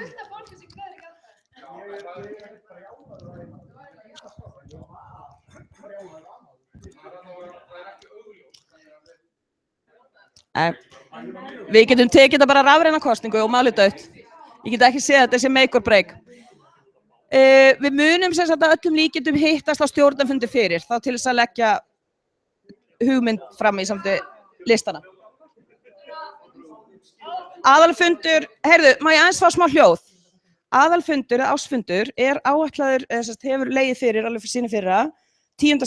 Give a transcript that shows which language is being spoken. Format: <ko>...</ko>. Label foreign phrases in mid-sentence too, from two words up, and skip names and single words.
<is>Við getum tekið þetta bara rafræna kosningu og málið dautt. Ég get ekki séð þetta sem</is> <en>make or break.</en> <is>Við munum sem sagt að öllum líkindum hittast á stjórnarfundi fyrir, þá til þess að leggja hugmynd fram í samt listana. Aðalfundur, heyrðu, má ég aðeins fá smá hljóð? Aðalfundur eða ársfundur er áætlaður, hefur legið fyrir, alveg fyrir sínu fyrra, 10.</is>